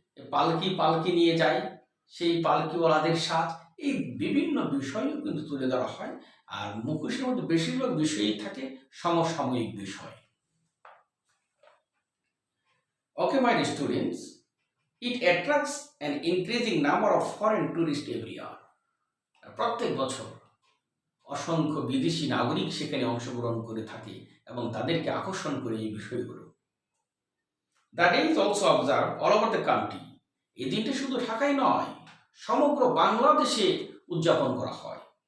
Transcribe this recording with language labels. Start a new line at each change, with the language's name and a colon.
Bangla: পালকি পালকি নিয়ে যায়, সেই পালকিওয়ালাদের সাজ, এই বিভিন্ন বিষয়ও কিন্তু তুলে ধরা হয়। আর মুখোশের মধ্যে বেশিরভাগ বিষয়ই থাকে সমসাময়িক বিষয়।
English: Okay my students, it attracts an increasing number of foreign tourists every year.
Bangla: প্রত্যেক বছর অসংখ্য বিদেশি নাগরিক সেখানে অংশগ্রহণ করে থাকে এবং তাদেরকে আকর্ষণ করে এই বিষয়গুলো।
English: The day is also observe all over the country.
Bangla: এই দিনটা শুধু ঢাকায় নয়, সমগ্র বাংলাদেশে উদযাপন করা হয়।